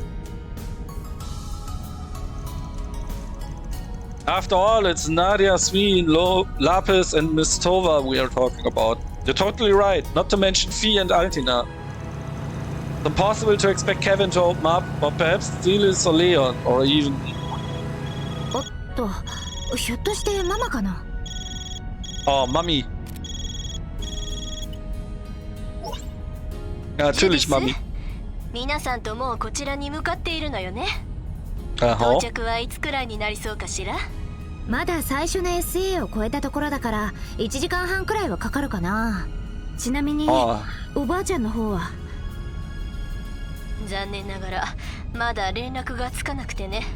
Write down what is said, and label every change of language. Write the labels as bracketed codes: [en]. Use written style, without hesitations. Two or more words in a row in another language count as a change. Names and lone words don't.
[en] After all, it's Nadia, Sween, Lapis and Miss Tova we are talking about. You're totally right, not to mention Fee and Altina. It's impossible to expect Kevin to open up, or perhaps Stelis or Leon, or even... [ja] おっと、ひょっとしてママかな? [de] Oh, Mami. Ja, natürlich, Mami. [ja] 皆さんともうこちらに向かっているのよね。 Aha. 到着はいつくらいになりそうかしら？まだ最初の SA を超えたところだから1時間半くらいはかかるかな。ちなみに、おばあちゃんの方は残念ながらまだ連絡がつかなくてね。